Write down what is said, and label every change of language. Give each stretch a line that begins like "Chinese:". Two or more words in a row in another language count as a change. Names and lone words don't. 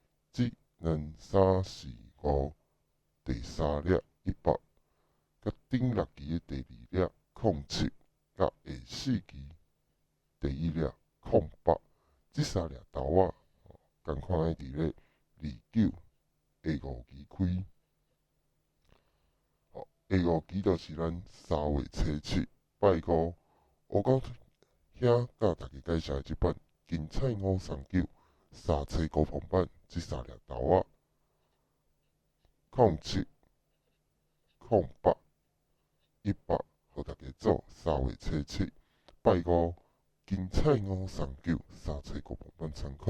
Min Nan Chinese: 1、2、3、4、5，第3粒100，甲顶6期的第2粒07，甲下4期第1粒08，即3粒豆仔，共款的伫咧29 下5期开。下5期就是咱3月初7拜五，黑狗兄甲大家介绍的即版。精彩539三册高朋版，即3粒豆仔07、08、100，互大家做3月初7拜五精彩539三册高朋版参考。